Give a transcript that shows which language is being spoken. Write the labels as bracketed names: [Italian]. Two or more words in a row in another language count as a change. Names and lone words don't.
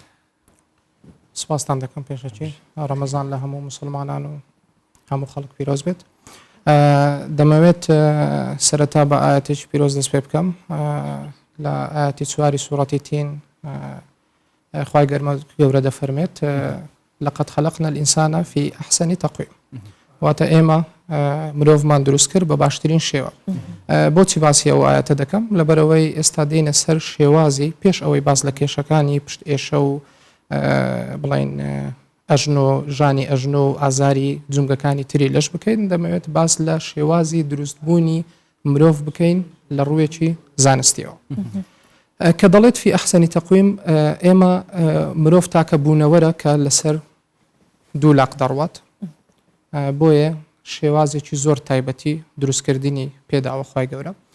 [Central Kurdish] سپاسان دەکەم پێشەچی ڕەمەزان لە هەموو مسلمانان و هەموو خەڵک پیرۆز بێت دەمەوێت سەرەتا بە ئاەتێکی پیرۆز دەست پێ بکەم لە ئاەتی چواری سوورەتی تین خوای گەورە دەفەرمێت [Arabic] لقد خلقنا الإنسان في أحسن تقويم [Central Kurdish] واتە ئێمە مرۆڤمان دروست کرد بە باشترین شێوە بۆچی باسی ئەو ئاەتە دەکەم لەبەرەوەی ئێستا دێنە سەر شێوازی پێش ئەوەی باز لە کێشەکانی پشت ئێشە و بڵین ئەژن و ژانی ئەژن و ئازاری جونگەکانی تری لەش بکەین دەمەوێت باس لە شێوازی دروستبوونی مرۆڤ بکەین لە ڕوویەکی زانستیەوە کە دەڵێت [Arabic] فی ئەحسەنی تەقویم [Central Kurdish] ئێمە مرۆڤ تاکە بوونەوەرە کە لەسەر 2 لاق دەڕوات بۆیە شێوازێکی زۆر تایبەتی دروستکردنی پێداوە خوای گەورە